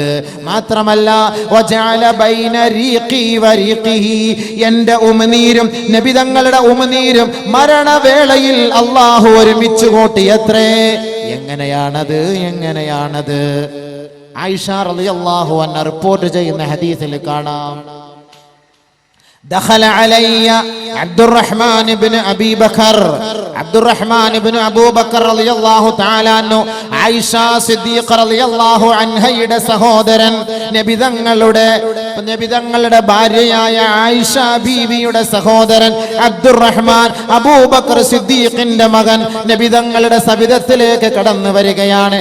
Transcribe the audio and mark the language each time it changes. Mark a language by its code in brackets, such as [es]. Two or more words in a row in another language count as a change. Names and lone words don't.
[ml] മാത്രമല്ല [ar] وجعل بين ريقي وريقه, [ml] എൻ്റെ ഉമിനീരും നബിതങ്ങളുടെ ഉമിനീരും മരണവേളയിൽ അല്ലാഹു ഒരുമിച്ച് കൂട്ടിയത്രേ. എങ്ങനെയാണത്? ആയിഷ [ar] رضي الله عنها [ml] റിപ്പോർട്ട് ചെയ്യുന്ന ഹദീസിൽ കാണാം, [ar] دخل علي عبد الرحمن بن أبي بكر أبو بكر رضي الله تعالى عنه [ml] ആയിഷ സിദ്ദീഖ റളിയല്ലാഹു അൻഹയുടെ സഹോദരൻ, നബിതങ്ങളുടെ ഭാര്യയായ ആയിഷ ബീവിയുടെ സഹോദരൻ അബ്ദുറഹ്മാൻ അബൂബക്കർ സിദ്ദീഖിന്റെ മകൻ നബിതങ്ങളുടെ സവിധത്തിലേക്ക് കടന്നു വരികയാണ്.